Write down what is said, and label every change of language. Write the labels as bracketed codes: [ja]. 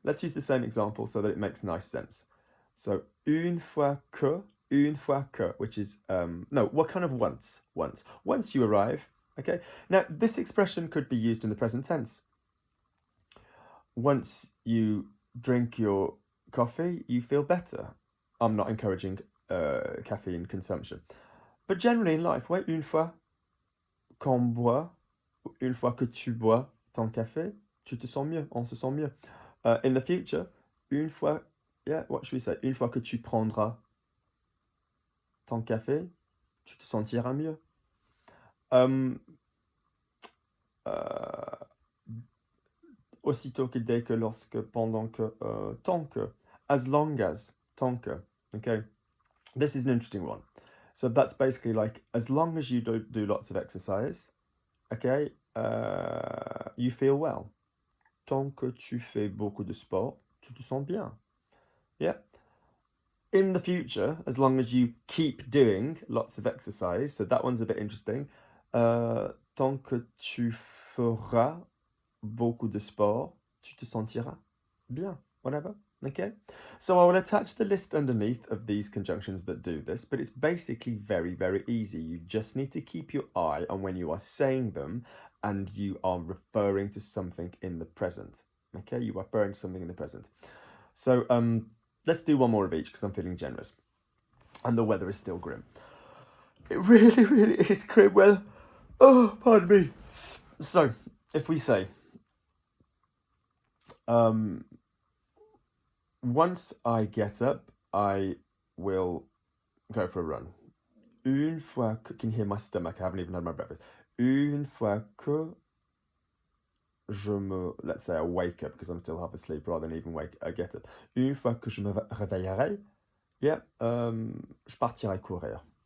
[en] Let's use the same example so that it makes nice sense. So, [fr] une fois que, [en] which is, no, what kind of once? Once you arrive, okay? Now, this expression could be used in the present tense. Once you drink your coffee, you feel better. I'm not encouraging caffeine consumption. But generally in life, [fr] ouais, une fois qu'on boit, une fois que tu bois ton café, tu te sens mieux, on se sent mieux. [en] In the future, [fr] une fois, [en] yeah, what should we say? [fr] Une fois que tu prendras ton café, tu te sentiras mieux. Aussitôt que, dès que, lorsque, pendant que, tant que, [en] as long as, [fr] tant que, okay? [en] This is an interesting one. So that's basically like, as long as you do lots of exercise, okay, you feel well. [fr] Tant que tu fais beaucoup de sport, tu te sens bien. [en] Yeah. In the future, as long as you keep doing lots of exercise, so that one's a bit interesting. [fr] Tant que tu feras beaucoup de sport, tu te sentiras bien, [en] whatever, okay? So I will attach the list underneath of these conjunctions that do this, but it's basically very, very easy. You just need to keep your eye on when you are saying them and you are referring to something in the present, okay? You are referring to something in the present. So let's do one more of each because I'm feeling generous. And the weather is still grim. It really, really is grim weather. Oh, pardon me. So, if we say, Once I get up, I will go for a run. [fr] Une fois que, [en] can you hear my stomach? I haven't even had my breakfast. Une fois que let's say I wake up, because I'm still half asleep rather than even get up. [fr] Une fois que je me réveillerai, yeah, je partirai courir.